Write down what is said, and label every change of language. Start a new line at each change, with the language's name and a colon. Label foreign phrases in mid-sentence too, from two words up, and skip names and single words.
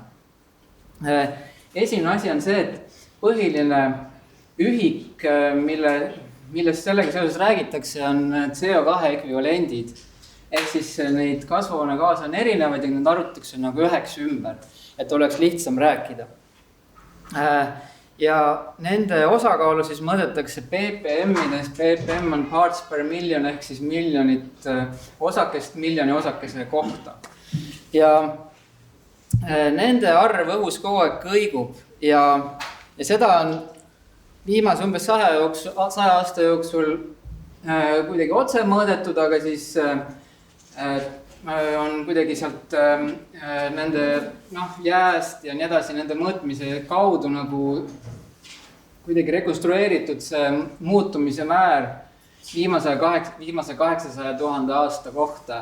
Estonian: Esimene asi on see, et põhiline ühik, millest sellega seoses räägitakse, on CO2 ekvivalendid. Ehk siis neid kasvuhoonegaase on erinevaid ja need arvutatakse nagu üheks ümber, et oleks lihtsam rääkida. Ja nende osakaalu siis mõõdetakse ppm-ides, ppm on
English: parts per million
Estonian: ehk siis miljonit osakest miljoni osakese kohta. Ja nende arv õhus kogu aeg kõigub ja seda on viimase umbes 100 aasta jooksul kuidagi otse mõõdetud, aga siis on kuidagi sealt nende jääst ja nii edasi nende mõõtmise kaudu nagu kuidagi rekonstrueeritud see muutumise määr viimase 800 000 aasta kohta.